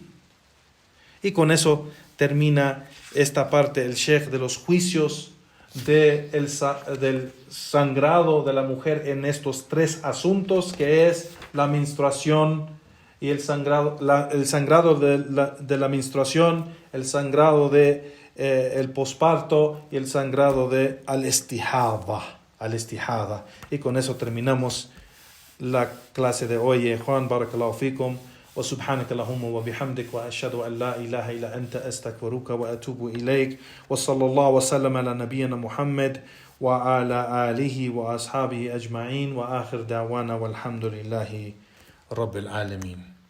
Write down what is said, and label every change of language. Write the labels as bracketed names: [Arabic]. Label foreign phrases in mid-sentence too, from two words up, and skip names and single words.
[Spanish] Y con eso termina esta parte, el Sheikh, de los juicios del sangrado de la mujer en estos tres asuntos, que es la menstruación y el sangrado de la menstruación, el sangrado de el posparto y el sangrado de al-istihada. Y con eso terminamos la clase de hoy. Juan, [Arabic] بارك الله فيكم. وسبحانك اللهم وبحمدك وأشهد أن لا إله إلا أنت أستغفرك وأتوب إليك. وصلى الله وسلم على نبينا محمد وعلى آله وأصحابه أجمعين وآخر دعوانا والحمد لله رب العالمين.